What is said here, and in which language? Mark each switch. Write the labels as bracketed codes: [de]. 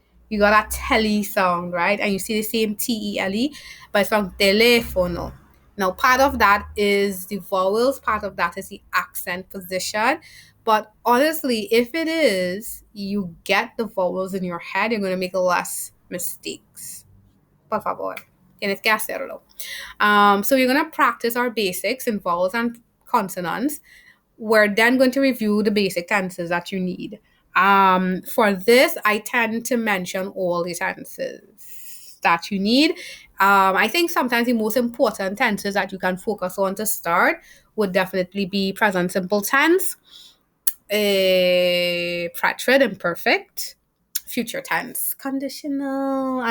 [en] You got a tele sound, right? And you see the same TELE, but it's from telefono. Now, part of that is the vowels, part of that is the accent position. But honestly, if it is, you get the vowels in your head, you're going to make less mistakes. [es] Por favor, tienes que hacerlo. [en] So we're going to practice our basics in vowels and consonants. We're then going to review the basic tenses that you need. For this, I tend to mention all the tenses that you need. I think sometimes the most important tenses that you can focus on to start would definitely be present simple tense, pretérite imperfect, future tense, conditional.